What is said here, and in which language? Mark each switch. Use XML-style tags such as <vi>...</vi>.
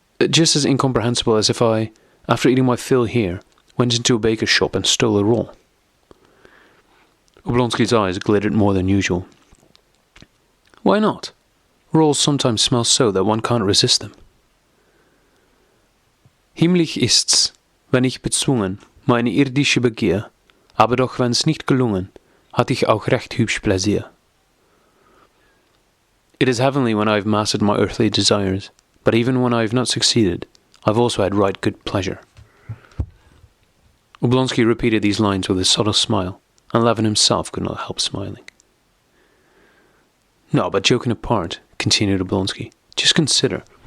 <en>just as incomprehensible as if I, after eating my fill here, went into a baker's shop and stole a roll. Oblonsky's eyes glittered more than usual. Why not? Rolls sometimes smell so that one can't resist them.</en> <de>Himmlisch ist's, wenn ich bezwungen, meine irdische Begier, aber doch wenn's nicht gelungen, hatte ich auch recht hübsch Pläsier.</de> <en>It is heavenly when I have mastered my earthly desires, but even when I have not succeeded, I've also had right good pleasure. Oblonsky repeated these lines with a subtle smile, and Levin himself could not help smiling. No, but joking apart, continued Oblonsky, just consider.</en>